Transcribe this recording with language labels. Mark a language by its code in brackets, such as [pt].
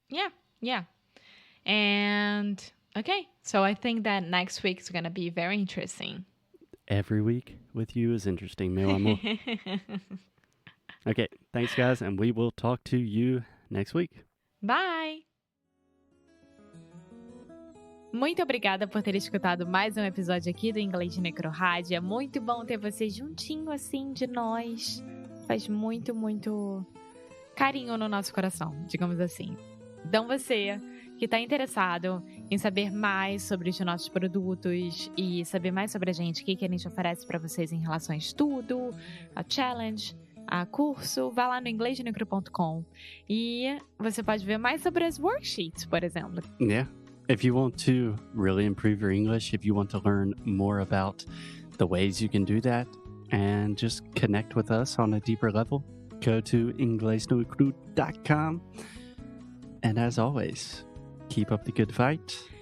[en] Yeah. And okay, so I think that next week is going to be very interesting. Every week with you is interesting, [pt] meu amor. [en] Okay, thanks guys, and we will talk to you next week. Bye! [pt] Muito obrigada por ter escutado mais um episódio aqui do Inglês de Necrorádio. É muito bom ter você juntinho assim de nós. Faz muito, muito carinho no nosso coração, digamos assim. Então você que está interessado em saber mais sobre os nossos produtos e saber mais sobre a gente, o que a gente oferece para vocês em relação a estudo, a challenge, a curso, vá lá no inglesdenecro.com e você pode ver mais sobre as worksheets, por exemplo. [en] Yeah. If you want to really improve your English, if you want to learn more about the ways you can do that and just connect with us on a deeper level, go to inglesdenecro.com. And as always, keep up the good fight.